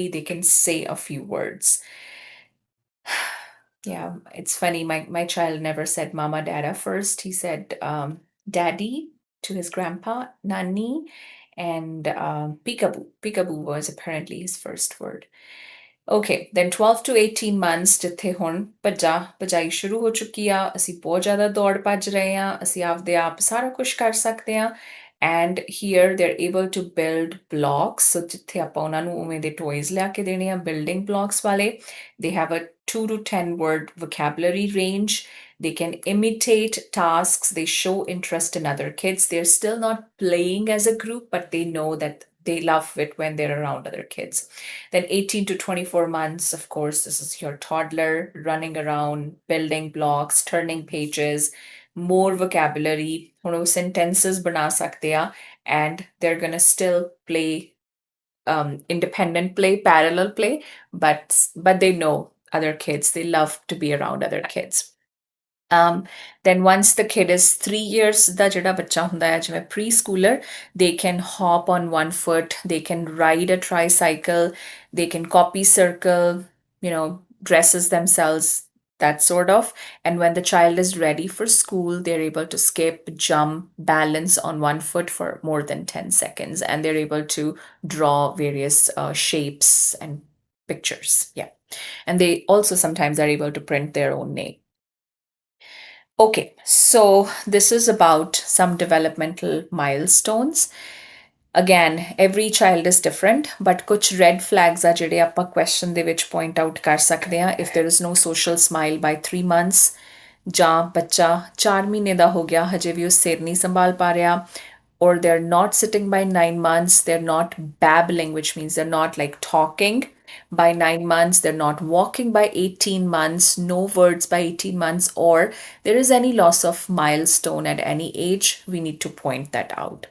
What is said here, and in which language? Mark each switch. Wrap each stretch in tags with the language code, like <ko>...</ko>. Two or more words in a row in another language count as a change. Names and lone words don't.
<en>They can say a few words. Yeah, it's funny. My child never said mama dada first. He said daddy to his grandpa, nani, and peekaboo. Peekaboo was apparently his first word. Okay, then 12 to 18 months</en> <pa>ਜਿੱਥੇ ਹੁਣ ਭਜਾਈ ਸ਼ੁਰੂ ਹੋ ਚੁੱਕੀ ਆ, ਅਸੀਂ ਬਹੁਤ ਜ਼ਿਆਦਾ ਦੌੜ ਭੱਜ ਰਹੇ ਆ, ਅਸੀਂ ਆਪਦੇ ਆਪ ਸਾਰਾ ਕੁਝ ਕਰ ਸਕਦੇ ਆ.</pa> <en>And here they're able to build blocks.</en> <pa>So ਜਿੱਥੇ ਆਪਾਂ ਉਹਨਾਂ ਨੂੰ ਉਵੇਂ ਦੇ toys ਲਿਆ ਕੇ ਦੇਣੇ ਆ</pa> <en>building blocks</en> <pa>ਵਾਲੇ.</pa> <en>They have a 2 to 10 word vocabulary range. They can imitate tasks. They show interest in other kids. They're still not playing as a group, but they know that they love it when they're around other kids. Then 18 to 24 months, of course, this is your toddler running around, building blocks, turning pages, more vocabulary, sentences</en> <hi>बना सकते है,</hi> <en>and they're going to still play independent play, parallel play, but they know other kids. They love to be around other kids. Then once the kid is 3 years, the</en> <pa>ਜਦਾ ਬੱਚਾ ਹੁੰਦਾ ਹੈ ਜਿਵੇਂ</pa> <en>preschooler, they can hop on one foot, they can ride a tricycle, they can copy circle, you know, dresses themselves, that sort of. And when the child is ready for school, they're able to skip, jump, balance on one foot for more than 10 seconds, and they're able to draw various shapes and pictures. Yeah, and they also sometimes are able to print their own name. Okay, so this is about some developmental milestones. Again, every child is different, but kuch red flags are</en> <pa>ਜਿਹੜੇ ਆਪਾਂ</pa> <en>question</en> <pa>ਦੇ ਵਿੱਚ</pa> <en>point out</en> <pa>ਕਰ ਸਕਦੇ ਹਾਂ.</pa> <en>If there is no social smile by 3 months,</en> <pa>ਜਾਂ ਬੱਚਾ 4 ਮਹੀਨੇ ਦਾ ਹੋ ਗਿਆ ਹਜੇ ਵੀ ਉਹ ਸਿਰ ਨਹੀਂ ਸੰਭਾਲ ਪਾ ਰਿਹਾ,</pa> <en>or they're not sitting by 9 months, they're not babbling, which means they're not like talking by 9 months, they're not walking by 18 months, no words by 18 months, or there is any loss of milestone at any age, we need to point that out.</en>